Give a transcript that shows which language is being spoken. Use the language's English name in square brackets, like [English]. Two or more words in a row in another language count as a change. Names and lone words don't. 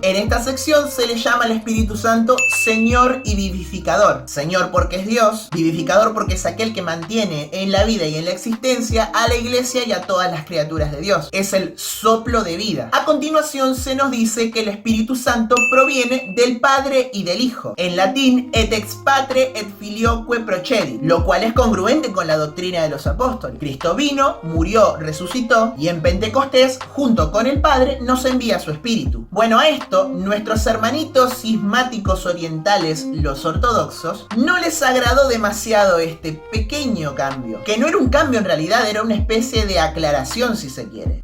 [Spanish] En esta sección se le llama al Espíritu Santo Señor y vivificador. Señor porque es Dios, vivificador porque es aquel que mantiene en la vida y en la existencia a la iglesia y a todas las criaturas de Dios. Es el soplo de vida. A continuación se nos dice que el Espíritu Santo proviene del Padre y del Hijo. En latín, [Latin] et ex patre et filioque procedi, [Spanish] lo cual es congruente con la doctrina de los apóstoles. Cristo vino, murió, resucitó y en Pentecostés, junto con el Padre, nos envía su Espíritu. Bueno, a esto, nuestros hermanitos cismáticos orientales, los ortodoxos, no les agradó demasiado este pequeño cambio, que no era un cambio en realidad, era una especie de aclaración si se quiere.